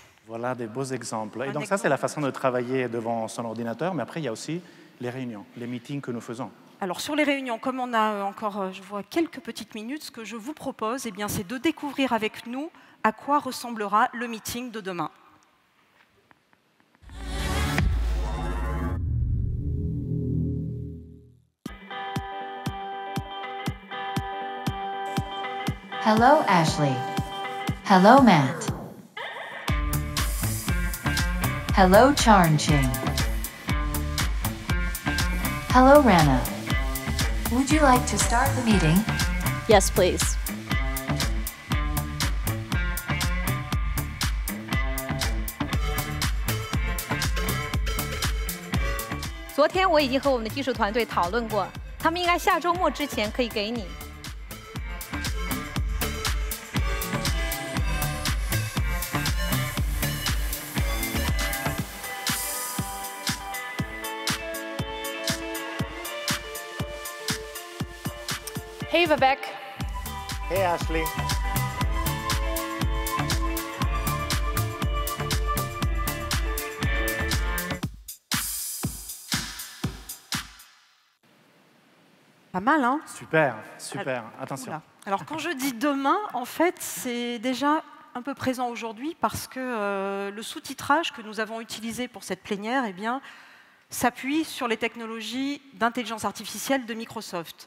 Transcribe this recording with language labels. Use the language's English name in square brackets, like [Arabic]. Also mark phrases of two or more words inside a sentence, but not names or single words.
[French] Voilà des beaux exemples. Et donc ça, c'est la façon de travailler devant son ordinateur, mais après, il y a aussi les réunions, les meetings que nous faisons. Alors sur les réunions, comme on a encore, je vois, quelques petites minutes, ce que je vous propose, c'est de découvrir avec nous à quoi ressemblera le meeting de demain. [English] Hello, Ashley. Hello, Matt. Hello, Charnching. Hello, Rana. Would you like to start the meeting? Yes, please. [Chinese] 昨天我已经和我们的技术团队讨论过，他们应该下周末之前可以给你。 [English] Hey, Vivek. Hey, Ashley. [French] Pas mal, hein? Super, super. Attention. Voilà. Alors, quand je dis demain, en fait, c'est déjà un peu présent aujourd'hui parce que le sous-titrage que nous avons utilisé pour cette plénière, s'appuie sur les technologies d'intelligence artificielle de Microsoft.